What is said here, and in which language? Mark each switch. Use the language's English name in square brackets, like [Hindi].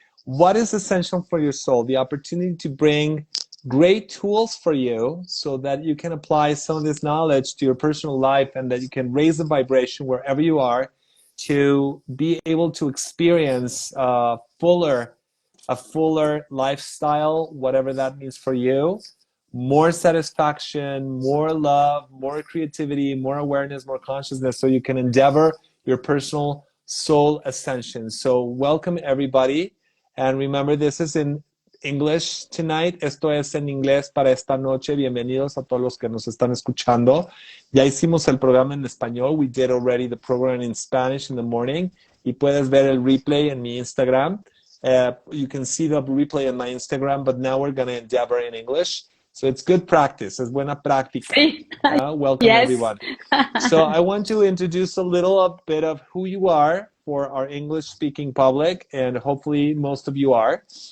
[English] What is Ascension for your soul? The opportunity to bring great tools for you so that you can apply some of this knowledge to your personal life and that you can raise the vibration wherever you are to be able to experience a fuller lifestyle, whatever that means for you. More satisfaction, more love, more creativity, more awareness, more consciousness, so you can endeavor your personal soul ascension. So welcome everybody. And remember, this is in English tonight. [Spanish] Esto es en inglés para esta noche. Bienvenidos a todos los que nos están escuchando. Ya hicimos el programa en español. [English] We did already the program in Spanish in the morning. [Spanish] Y puedes ver el replay en mi Instagram. [English] You can see the replay on my Instagram, but now we're going to endeavor in English. So it's good practice. [Spanish] Es buena práctica. Sí. [English] Welcome, Yes. everyone. So I want to introduce a bit of who you are for our English-speaking public, and hopefully most of you are.